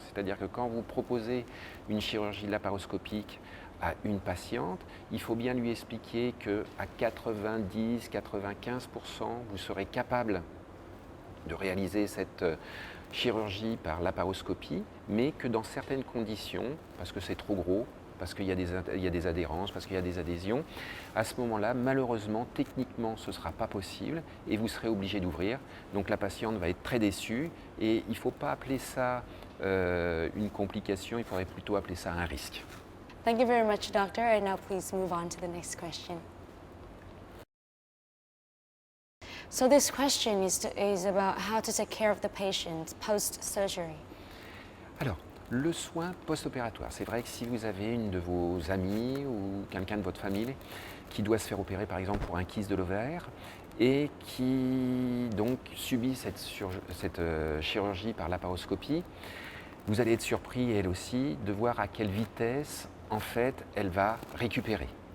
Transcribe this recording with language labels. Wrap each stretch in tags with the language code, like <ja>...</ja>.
<fr>C'est-à-dire que quand vous proposez une chirurgie laparoscopique à une patiente, il faut bien lui expliquer qu'à 90-95%, vous serez capable de réaliser cette chirurgie par laparoscopie, mais que dans certaines conditions, parce que c'est trop gros, parce qu'il y a des adhérences, parce qu'il y a des adhésions, à ce moment-là, malheureusement, techniquement, ce ne sera pas possible et vous serez obligé d'ouvrir. Donc la patiente va être très déçue et il ne faut pas appeler ça une complication, il faudrait plutôt appeler ça un risque.</fr> <en>Thank you very much, doctor. And now please move on to the next question. So this question is about how to take care of the patient post-surgery.</en> <fr>Alors, le soin post-opératoire. C'est vrai que si vous avez une de vos amies ou quelqu'un de votre famille qui doit se faire opérer par exemple pour un kyste de l'ovaire et qui donc subit cette chirurgie par laparoscopie, vous allez être surpris elle aussi de voir à quelle vitesse en fait elle va récupérer.</fr>